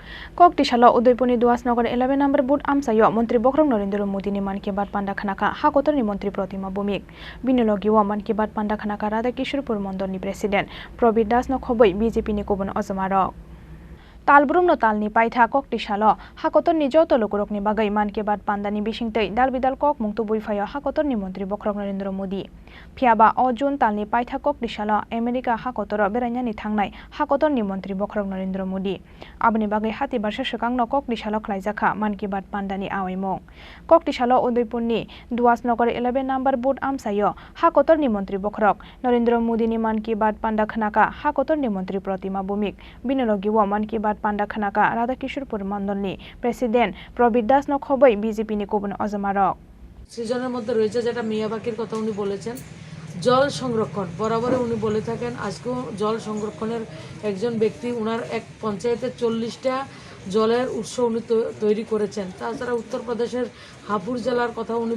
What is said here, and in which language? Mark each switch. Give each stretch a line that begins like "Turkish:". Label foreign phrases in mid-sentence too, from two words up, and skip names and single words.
Kok Borok: ককটিশালা উদয়পুরনি দুয়াসনগর 11 নম্বর বুট আমসাইয় মন্ত্রী বখরং নরেন্দ্র মোদী নি মান কি বাত পান্ডা খানাকা হাকতরনি মন্ত্রী প্রতিমা ভৌমিক বিনলগিও মান কি বাত পান্ডা খানাকা রাধা কিশোরপুর মন্ডলনি প্রেসিডেন্ট প্রবীর দাস ন খবই বিজেপি ni কবন অজমারক তালব্রুম no talni paitha koktisalo hakotorni joto lokorokni bagai manke bat pandani bisingtei dalbidal kok mungtu buifayo hakotorni mantri bokrang Narendra Modi phiaba o jun talni paitha koktisalo America hakotoro berainani thangnai hakotorni mantri bokrang Narendra Modi abni bagai hati barsha shakangno koktisalo khlaijaka manke bat pandani awaimong koktisalo Udaipurni Duasnagar 11 number boot amsayo hakotorni mantri bokrang Narendra Modi ni manke bat panda khanaka hakotorni mantri Pratima Bhumik binologiwa manke bat পান্ডা খানাকা রাধা কিশোরপুর মন্ডলনি প্রেসিডেন্ট প্রবীর দাস ন খবই বিজেপি নি কবন অজমারক
Bangla: সৃজনের মধ্যে রয়েছে যেটা মিয়াবাকির কথা উনি বলেছেন জল সংরক্ষণ বরাবর উনি বলে থাকেন আজকেও জল সংরক্ষণের একজন ব্যক্তি উনার এক পঞ্চায়েতে 40টা জলের উৎস উনি তৈরি করেছেন তাছাড়া উত্তরপ্রদেশের হাপুর জেলার কথা উনি